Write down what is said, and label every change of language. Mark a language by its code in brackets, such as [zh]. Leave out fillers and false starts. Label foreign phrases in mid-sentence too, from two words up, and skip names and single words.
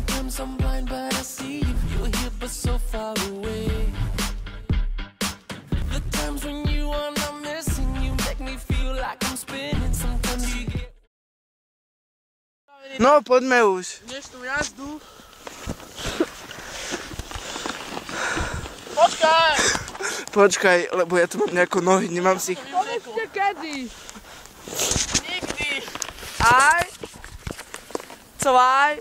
[en] Sometimes I'm blind, but I see you. You're here, but so far away. The times when you are not missing, you make me feel like I'm spinning. Sometimes you get... [sk] No, poďme už. Dnešnú jazdu. Počkaj! Počkaj, lebo ja tu mám nejako nohy, nemám si ich. Povedzte kedy? Nikdy. Aj. [de] Zwei.